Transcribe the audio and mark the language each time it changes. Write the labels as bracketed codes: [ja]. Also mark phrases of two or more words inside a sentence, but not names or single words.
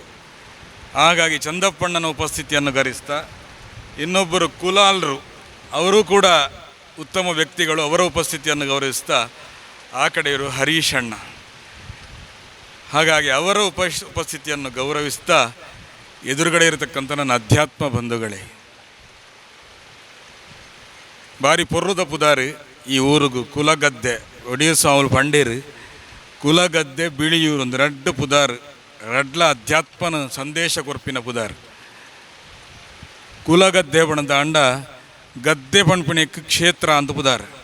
[kn] ಹಾಗಾಗಿ ಚಂದಪ್ಪಣ್ಣನ ಉಪಸ್ಥಿತಿಯನ್ನು ಗರಿಸ್ತಾ, ಇನ್ನೊಬ್ಬರು ಕುಲಾಲ್ರು, ಅವರು ಕೂಡ ಉತ್ತಮ ವ್ಯಕ್ತಿಗಳು, ಅವರ ಉಪಸ್ಥಿತಿಯನ್ನು ಗೌರವಿಸ್ತಾ, ಆ ಕಡೆಯವರು ಹರೀಶಣ್ಣ. ಹಾಗಾಗಿ ಅವರ ಉಪಸ್ಥಿತಿಯನ್ನು ಗೌರವಿಸ್ತಾ, ಎದುರುಗಡೆ ಇರತಕ್ಕಂಥ ನನ್ನ ಅಧ್ಯಾತ್ಮ ಬಂಧುಗಳೇ, [tcy] ಬಾರಿ ಪೊರ್ರದ ಪುದಾರಿ ಈ ಊರಿಗೂ ಕುಲಗದ್ದೆ ಒಡಿಯೂರು ಸ್ವಾಮಿ ಪಂಡೀರು ಕುಲಗದ್ದೆ ಬಿಳಿಯೂರು ಒಂದು ರಡ್ಡು ಪುದಾರ್ ರಡ್ಲ ಅಧ್ಯಾತ್ಮನ ಸಂದೇಶ ಕೊರ್ಪಿನ ಪುದಾರ್. ಕುಲಗದ್ದೆ ಬಣದ ಅಂಡ ಗದ್ದೆ ಪಣ್ಪಿಣಕ್ಕೆ ಕ್ಷೇತ್ರ ಅಂತ ಪುದಾರ್.